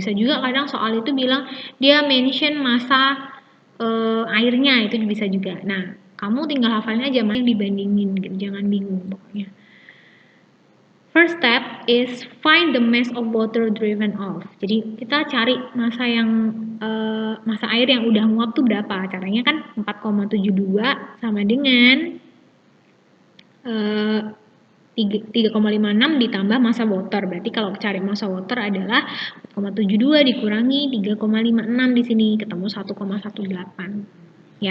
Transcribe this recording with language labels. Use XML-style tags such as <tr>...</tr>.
<id>Bisa juga kadang soal itu bilang dia mention massa airnya, itu bisa juga. Nah, kamu tinggal hafalin aja mana yang dibandingin gitu, jangan bingung pokoknya.</id> <en>First step is find the mass of water driven off.</en> <id>Jadi kita cari massa air yang udah nguap tuh berapa. Caranya kan 4,72 sama dengan 3,56 ditambah massa water. Berarti kalau cari massa water adalah 4,72 dikurangi 3,56 di sini, ketemu 1,18.</id>